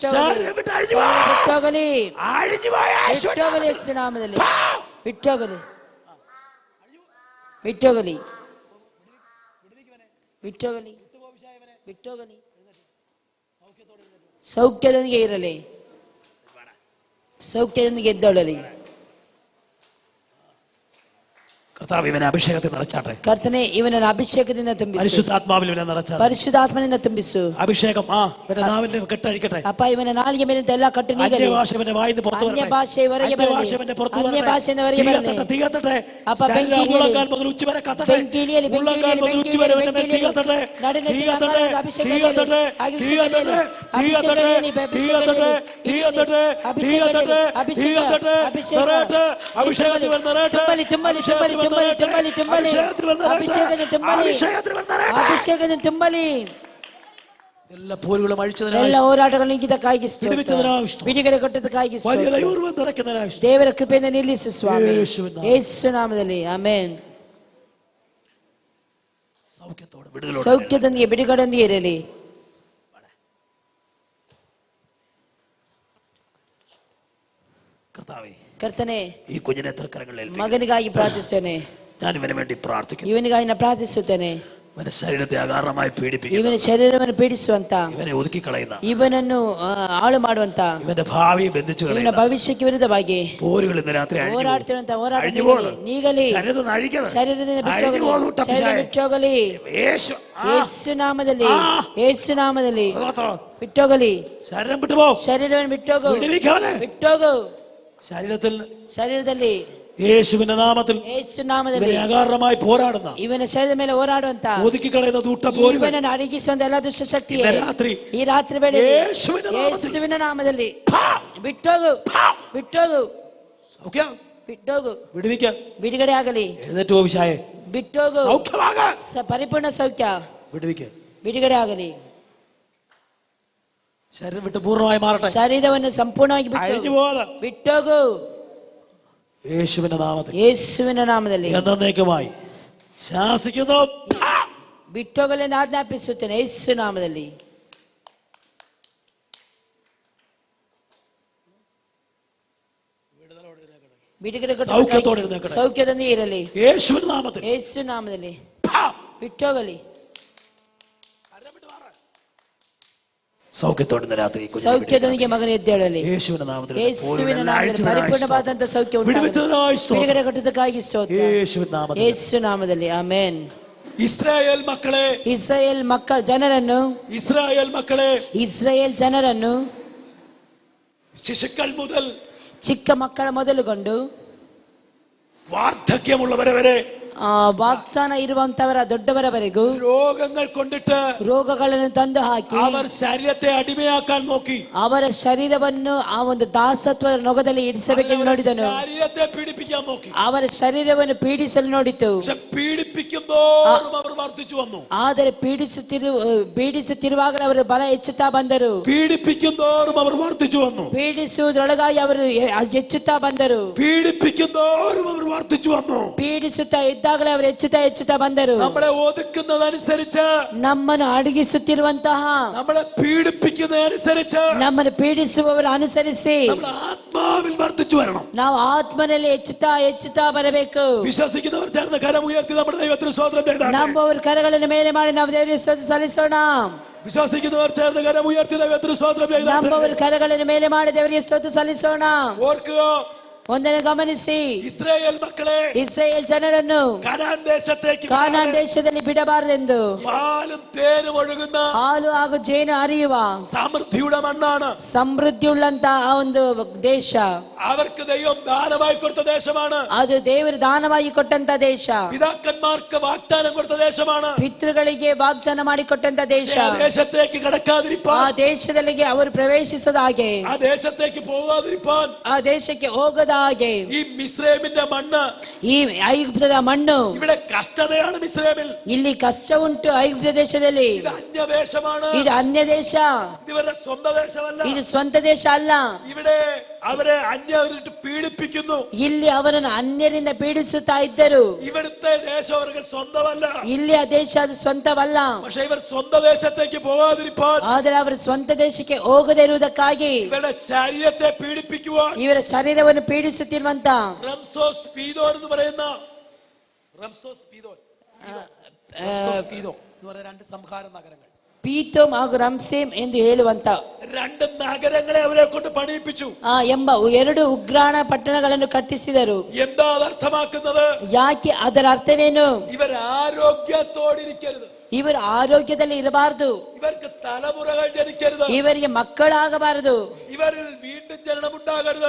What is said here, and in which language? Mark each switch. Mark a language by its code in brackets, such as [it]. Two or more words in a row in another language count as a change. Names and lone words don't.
[ml] ശരീരം വിട്ട് അഴിഞ്ഞു പോ. [kn] ಬಿಟ್ಟೋಗಲಿ, [ml] അഴിഞ്ഞു പോ യേശുവിന്റെ [kn] ಬಿಟ್ಟೋಗಲಿ ಯೇಸು ನಾಮದಲ್ಲಿ. ಬಿಟ್ಟೋಗಲಿ, ಬಿಟ್ಟೋಗಲಿ, ಬಿಟ್ಟೋಗಲಿ, ಬಿಟ್ಟೋಗಲಿ. ಸೌಖ್ಯದೊಂದಿಗೆ ಇರಲಿ, ಸೌಖ್ಯದೊಂದಿಗೆ ಎದ್ದೊಳ್ಳಲಿ. [ml] കർത്താവ് ഇവനെ അഭിഷേകത്തിൽ നിറച്ചാട്ടെ. [kn] ಕರ್ತನೆ, ಇವನನ್ನು ಅಭಿಷೇಕದಿಂದ ತುಂಬಿಸು, [ml] പരിശുദ്ധാത്മാവിൽ ഇവനെ നിറച്ചാട്ടെ. [kn] ಪರಿಶುದ್ಧಾತ್ಮನಿಂದ ತುಂಬಿಸು. [ml] അഭിഷേകം ഇവന്റെ നാവിന്റെ കെട്ടഴിക്കട്ടെ. [kn] ಅಪ್ಪ, ಇವನ നാലിಗೆ ಮೇಲಿಂದ ಎಲ್ಲ ಕಟ್ಟು ನೀಗಲಿ. [ml] അന്യഭാഷ ഇവന്റെ വായിന്ന് പുറത്തു വരട്ടെ. [kn] അന്യഭാഷೆ ಹೊರಗೆ ಬರಲಿ. [ml] അന്യഭാഷ ഇവന്റെ പുറത്തു വരട്ടെ. [kn] അന്യഭാഷೆಯಿಂದ ಹೊರಗೆ [ml] തീ [kn] ಬರಲಿ. [ml] കത്തട്ടെ, തീ കത്തട്ടെ. അപ്പ ശരീരം [kn] ಬೆಂಕಿയിലിയಲಿ. [ml] ഉള്ളങ്കാൽ മുതൽ ഉച്ച വരെ കത്തട്ടെ. [kn] ಬೆಂಕಿയിಲಿಯಲಿ, [ml] ഉള്ളങ്കാൽ മുതൽ ഉച്ച വരെ ഇവന്റെ മേൽ തീ കത്തട്ടെ. നടുവിലെ തീ കത്തട്ടെ, തീ കത്തട്ടെ, തീ കത്തട്ടെ, തീ കത്തട്ടെ, തീ കത്തട്ടെ, തീ കത്തട്ടെ, തീ കത്തട്ടെ, തീ കത്തട്ടെ. നിറയട്ടെ, അഭിഷേകത്തിൽ ഇവൻ നിറയട്ടെ. അഭിഷേകത്തിൽ ഇവൻ നിറയട്ടെ. അഭിഷേകത്തിൽ ഇവൻ നിറയട്ടെ. അഭിഷേകത്തിൽ ഇവൻ നിറയട്ടെ. [kn] ಅಭಿಷೇಕದಿಂದ ತುಂಬಲಿ. [ml] എല്ലാ പോരുകളും അഴിച്ചതിനായി, [kn] ಎಲ್ಲ ಹೋರಾಟಗಳು ನೀಗಿದ್ದಕ್ಕಾಗಿ ಸ್ತೋತ್ರ. [ml] വിടുവിച്ചതിനായി സ്തോത്രം. [kn] ಬಿಡುಗಡೆ ಕೊಟ್ಟದಕ್ಕಾಗಿ [ml] വലിയ [kn] ಸ್ತೋತ್ರ. [ml] ദൈവകൃപ നിറയ്ക്കുന്നതിനായി സ്തോത്രം. [kn] ದೇವರ ಕೃಪೆಯಿಂದ ನಿಲ್ಲಿಸು ಸ್ವಾಮಿ, [ml] യേശുവിൻ നാമത്തിൽ. [kn] ಯೇಸು ನಾಮದಲ್ಲಿ. ಆಮೆನ್. [ml] സൗഖ്യത്തോടെ, വിടുതലോടെ [kn] ಸೌಖ್ಯದೊಂದಿಗೆ, ಬಿಡುಗಡೆಯೊಂದಿಗೆ ಇರಲಿ. [ml] കർത്താവേ, [kn] ಕರ್ತನೆ, [ml] ഈ കുഞ്ഞിനെ തൃക്കരങ്ങളിൽ ഏൽപ്പിക്കുന്നു. [kn] ಮಗನಿಗಾಗಿ ಪ್ರಾರ್ಥಿಸುತ್ತೇನೆ. [ml] ഞാൻ ഇവന് വേണ്ടി പ്രാർത്ഥിക്കുന്നു. [kn] ಇವನಿಗಾಗಿ ನಾನು ಪ್ರಾರ್ಥಿಸುತ್ತೇನೆ. [ml] ഇവന്റെ ശരീരത്തെ അകാരണമായി പീഡിപ്പിക്കുന്നു. [kn] ಇವನ ಶರೀರವನ್ನು ಪೀಡಿಸುವಂತ, [ml] ഇവനെ ഒതുക്കി കളയുന്ന, [kn] ಇವನನ್ನು ಹಾಳು ಮಾಡುವಂತ, [ml] ഇവന്റെ ഭാവിയെ ബന്ധിച്ചു [kn] ಇವನ [ml] കളയുന്ന [kn] ಭವಿಷ್ಯಕ್ಕೆ ವಿರುದ್ಧವಾಗಿ [ml] പോരുകൾ ഇന്ന് രാത്രി [kn] ಹೋರಾಡ್ತಿರುವಂತ ಹೋರಾಟ [ml] അഴിഞ്ഞു [kn] ನೀಗಲಿ, [ml] പോകുന്നു. [kn] ನೀಗಲಿ. [ml] ശരീരത്തിൽ അഴിക്കുന്നത്, [kn] ಶರೀರದಿಂದ [ml] അഴിഞ്ഞു [kn] ಬಿಟ್ಟೋಗಲಿ, [ml] പോകുന്നു. [kn] ಶರೀರ ಬಿಟ್ಟೋಗಲಿ. [ml] യേശു, [kn] ಯೇಸು ನಾಮದಲ್ಲಿ, ಯೇಸು ನಾಮದಲ್ಲಿ [ml] മാത്രം. [kn] ಬಿಟ್ಟೋಗಲಿ. [ml] ശരീരം വിട്ടുപോ. [kn] ಶರೀರವನ್ನು ಬಿಟ್ಟೋಗು, [ml] വിടുവിക്കവനെ. [kn] ಬಿಟ್ಟೋಗು. [ml] ശരീരത്തിൽ [kn] ಶರೀರದಲ್ಲಿ [ml] യേശുവിന്റെ നാമത്തിൽ [kn] ಯೇಸು ನಾಮದಲ್ಲಿ [ml] ഇവനെ അകാരണമായി പോരാടുന്ന, [kn] ಇವನ ಶರೀರದ ಮೇಲೆ ಹೋರಾಡುವಂತ, [ml] ഒതുക്കി കളയുന്ന ദൂട്ടപോരുകൾ [kn] ಇವನನ್ನು ಅಡಗಿಸುವಂತ ಎಲ್ಲ ದುಷ್ಟ ಶಕ್ತಿ [ml] ഇന്ന് രാത്രി [kn] ಈ ರಾತ್ರಿ ವೇಳೆ [ml] യേശുവിന്റെ നാമത്തിൽ [kn] ಯೇಸುವಿನ ನಾಮದಲ್ಲಿ ಬಿಟ್ಟೋಗು ಬಿಟ್ಟೋಗು [ml] സൗഖ്യം [kn] ಬಿಟ್ಟೋಗು [ml] വിടുവിക്ക [kn] ಬಿಡುಗಡೆ ಆಗಲಿ [ml] എഴുന്നേറ്റ് പോ വിശായെ [kn] ಬಿಟ್ಟೋಗು [ml] സൗഖ്യമാക [kn] ಪರಿಪೂರ್ಣ ಸೌಖ್ಯ [ml] വിടുവിക്ക [kn] ಬಿಡುಗಡೆ ಆಗಲಿ [ml] ശരീരം വിട്ട് പൂർണ്ണമായി മാറട്ടെ [kn] ಶರೀರವನ್ನು ಸಂಪೂರ್ಣವಾಗಿ [ml] അഴിഞ്ഞു [kn] ಬಿಟ್ಟೋಗು [ml] പോകാതെ [kn] ಬಿಟ್ಟೋಗು [ml] യേശുവിന്റെ നാമത്തിൽ [kn] ಯೇಸುವಿನ ನಾಮದಲ್ಲಿ [ml] എന്നേക്കുമായി ശാസിക്കുന്നു [kn] ಬಿಟ್ಟೋಗಲೆಂದು ಆಜ್ಞಾಪಿಸುತ್ತೇನೆ ಯೇಸು ನಾಮದಲ್ಲಿ ಬಿಡುಗಡೆ [ml] സൗഖ്യത്തോടെ എഴുന്നേൽക്കട്ടെ. [kn] ಸೌಖ್ಯದೊಂದಿಗೆ ಇರಲಿ [ml] യേശുവിന്റെ നാമത്തിൽ [kn] ಯೇಸು ನಾಮದಲ್ಲಿ ಬಿಟ್ಟೋಗಲಿ [ml] സൗഖ്യത്തോടെ ഇന്ന് രാത്രി കുഞ്ഞിനെ [kn] ಸೌಖ್ಯದೊಂದಿಗೆ ಮಗನ ಎದ್ದೇಳಲಿ [ml] യേശുവിന്റെ നാമത്തിൽ [kn] ಯೇಸುವಿನ ನಾಮದಲ್ಲಿ ಪರಿಪೂರ್ಣವಾದಂತ ಸೌಖ್ಯ ಉಂಟಾಗಲಿ. [ml] വിടുവിച്ചതിനായി സ്തോത്രം. [kn] ಬಿಡುಗಡೆ ಕೊಟ್ಟದಕ್ಕಾಗಿ ಸ್ತೋತ್ರ [ml] യേശുവിന്റെ നാമത്തിൽ [kn] ಯೇಸು ನಾಮದಲ್ಲಿ ಆಮೆನ್. [ml] ഇസ്രായേൽ മക്കളെ [kn] ಇಸ್ರಾಯೇಲ್ ಜನರನ್ನು [ml] ഇസ്രായേൽ മക്കളെ [kn] ಇಸ್ರಾಯೇಲ್ ಜನರನ್ನು [ml] ശിശുക്കൾ മുതൽ [kn] ಚಿಕ್ಕ ಮಕ್ಕಳ ಮೊದಲುಗೊಂಡು [ml] വാർദ്ധക്യമുള്ളവരെ വരെ [kn] ವಾಗ್ದಾನ ಇರುವಂತವರ ದೊಡ್ಡವರವರೆಗೂ [ml] രോഗങ്ങൾ കൊണ്ടിട്ട് [kn] ರೋಗಗಳನ್ನು ತಂದು ಹಾಕಿ [ml] അവർ ശരീരത്തെ അടിമയാക്കാൻ നോക്കി [kn] ಅವರ ಶರೀರವನ್ನು ಆ ಒಂದು ದಾಸತ್ವ ನೊಗದಲ್ಲಿ ಇರಿಸಬೇಕೆಂದು ನೋಡಿದನು. [ml] ശരീരത്തെ പീഡിപ്പിക്കാൻ നോക്കി. [kn] ಅವರ ಶರೀರವನ್ನು ಪೀಡಿಸಲು ನೋಡಿತು. [ml] പക്ഷെ പീഡിപ്പിക്കുമ്പോഴും അവർ വർദ്ധിച്ചു വന്നു. [kn] ಆದರೆ ಪೀಡಿಸುತ್ತಿರುವಾಗಲೇ ಅವರು ಬಲ ಹೆಚ್ಚುತ್ತಾ ಬಂದರು. [ml] പീഡിപ്പിക്കുന്തോറും അവർ വർദ്ധിച്ചു വന്നു. [kn] ಪೀಡಿಸುವುದರೊಳಗಾಗಿ ಅವರು ಹೆಚ್ಚುತ್ತಾ ಬಂದರು. [ml] പീഡിപ്പിക്കുന്തോറും അവർ വർദ്ധിച്ചു വന്നു. [kn] ಪೀಡಿಸುತ್ತಾ ಇದ್ದಾಗಲೇ ಅವರು ಹೆಚ್ಚುತ್ತಾ ಬಂದರು. [ml] നമ്മളെ ഒതുക്കുന്നതനുസരിച്ച് [kn] ನಮ್ಮನ್ನು ಅಡಗಿಸುತ್ತಿರುವಂತಹ [ml] നമ്മളെ പീഡിപ്പിക്കുന്നതനുസരിച്ച് [kn] ನಮ್ಮನ್ನು ಪೀಡಿಸುವವರ ಅನುಸರಿಸಿ [ml] നമ്മുടെ ആത്മാവിൽ വർദ്ധിച്ചു വരണം. [kn] ನಾವು ಆತ್ಮನಲ್ಲಿ ಹೆಚ್ಚುತ್ತಾ ಬರಬೇಕು. [ml] വിശ്വസിക്കുന്നവർ ചേർന്ന് കരം ഉയർത്തി നമ്മുടെ ദൈവത്തിന് സ്തോത്രം ചെയ്താൽ [kn] ನಂಬುವವರ ಕರಗಳನ್ನು ಮೇಲೆ ಮಾಡಿ ನಾವು ದೇವರಿಗೆ ಸ್ತೋತ್ರ ಸಲ್ಲಿಸೋಣ. [ml] വിശ്വസിക്കുന്നവർ ചേർന്ന് കരം ഉയർത്തി ദൈവത്തിന് സ്തോത്രം ചെയ്താൽ [kn] ನಂಬುವವರ ಕರಗಳನ್ನು ಮೇಲೆ ಮಾಡಿ ದೇವರಿಗೆ ಸ್ತೋತ್ರ ಸಲ್ಲಿಸೋಣ. [ml] ഓർക്കുക, [kn] ಒಂದನ್ನು ಗಮನಿಸಿ, [ml] ഇസ്രായേൽ മക്കളെ [kn] ಇಸ್ರಾಯೇಲ್ ಜನರನ್ನು [ml] കനാൻ ദേശത്തേക്ക് [kn] ಕಾನಾನ್ ದೇಶದಲ್ಲಿ ಬಿಡಬಾರದೆಂದು [ml] പാലും തേനും ഒഴുകുന്ന [kn] ಹಾಲು ಹಾಗೂ ಜೇನು ಹರಿಯುವ [ml] സമൃദ്ധിയുടെ മണ്ണാണ്. [kn] ಸಮೃದ್ಧಿಯುಳ್ಳಂತ ಆ ಒಂದು ದೇಶ. [ml] അവർക്ക് ദൈവം ദാനമായി കൊടുത്ത ദേശമാണ്. [kn] ಅದು ದೇವರು ದಾನವಾಗಿ ಕೊಟ್ಟಂತ ದೇಶ. [ml] പിതാക്കന്മാർക്ക് വാഗ്ദാനം കൊടുത്ത ദേശമാണ്. [kn] ಪಿತೃಗಳಿಗೆ ವಾಗ್ದಾನ ಮಾಡಿಕೊಟ್ಟಂತ ದೇಶ. [ml] ആ ദേശത്തേക്ക് കടക്കാതിരിപ്പാൻ, [kn] ಆ ದೇಶದಲ್ಲಿ ಅವರು ಪ್ರವೇಶಿಸದ ಹಾಗೆ, [ml] ആ ദേശത്തേക്ക് പോകാതിരിപ്പാൻ, [kn] ಆ ದೇಶಕ್ಕೆ ಹೋಗದ ಹಾಗೆ [ml] ഈ മിസ്രൈമിന്റെ മണ്ണ്, [kn] ಈ ಐಗುಪ್ತದ ಮಣ್ಣು, [ml] ഇവിടെ കഷ്ടതയാണ്. മിസ്രൈമിൽ [kn] ಇಲ್ಲಿ ಕಷ್ಟ ಉಂಟು. ಐಗುಪ್ತ ದೇಶದಲ್ಲಿ [ml] ഇത് അന്യദേശമാണ്. [kn] ಇದು ಅನ್ಯ ದೇಶ. [ml] ഇത് ഇവരുടെ സ്വന്തം ദേശമല്ല. [kn] ಇದು ಸ್ವಂತ ದೇಶ ಅಲ್ಲ. [ml] ഇവിടെ അവരെ അന്യവരിട്ട് പീഡിപ്പിക്കുന്നു. [kn] ಇಲ್ಲಿ ಅವರನ್ನು ಅನ್ಯರಿಂದ ಪೀಡಿಸುತ್ತಾ ಇದ್ದರು. [ml] ഇവിടുത്തെ ദേശം അവർക്ക് സ്വന്തമല്ല. [kn] ಇಲ್ಲಿ ಆ ದೇಶ ಅದು ಸ್ವಂತವಲ್ಲ. [ml] പക്ഷെ ഇവർ സ്വന്തം ദേശത്തേക്ക് പോകാതിരിപ്പാൻ, [kn] ಆದರೆ ಅವರ ಸ್ವಂತ ದೇಶಕ್ಕೆ ಹೋಗದೇ ಇರುವುದಕ್ಕಾಗಿ [ml] ഇവരുടെ ശരീരത്തെ പീഡിപ്പിക്കുവാൻ [kn] ಇವರ ಶರೀರವನ್ನು ಪೀಡಿಸುತ್ತಿರುವಂತ [ml] റംസോസ് പീദോൻ എന്ന് പറയുന്ന റംസോസ് പീദോൻ എന്ന് പറയുന്ന രണ്ട് സംഹാര നഗരങ്ങൾ, [kn] ಪೀತೋಮ್ ಹಾಗೂ ರಂಸೇಮ್ ಎಂದು ಹೇಳುವಂತ [ml] രണ്ട് നഗരങ്ങളെ അവരെ കൊണ്ട് പണിയിപ്പിച്ചു [kn] ಎಂಬ ಎರಡು ಉಗ್ರಾಣ ಪಟ್ಟಣಗಳನ್ನು ಕಟ್ಟಿಸಿದರು. [ml] എന്താ അത് അർത്ഥമാക്കുന്നത്? [kn] ಯಾಕೆ? ಅದರ ಅರ್ಥವೇನು? [ml] ഇവർ ആരോഗ്യത്തോടിരിക്കരുത്. [kn] ಇವರು ಆರೋಗ್ಯದಲ್ಲಿ ಇರಬಾರದು. [ml] ഇവർക്ക് തലമുറകൾ ജനിക്കരുത്. [kn] ಇವರಿಗೆ ಮಕ್ಕಳಾಗಬಾರದು. [ml] ഇവരിൽ വീണ്ടും ജനനം ഉണ്ടാകരുത്.